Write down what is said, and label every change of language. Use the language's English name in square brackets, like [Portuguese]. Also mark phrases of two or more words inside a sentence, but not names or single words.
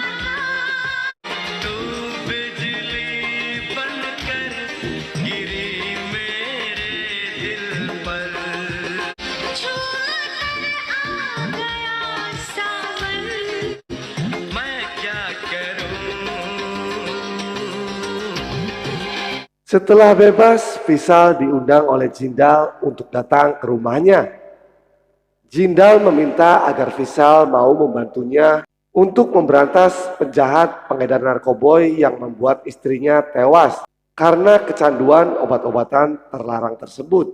[Hindi] तू बिजली बनकर गिरी मेरे दिल पर छूकर आ गया सावन मैं क्या करूं। [Indonesian] Setelah bebas, Vishal diundang oleh Jindal untuk datang ke rumahnya. Jindal meminta agar Vishal mau membantunya untuk memberantas penjahat pengedar narkoboy yang membuat istrinya tewas karena kecanduan obat-obatan terlarang tersebut.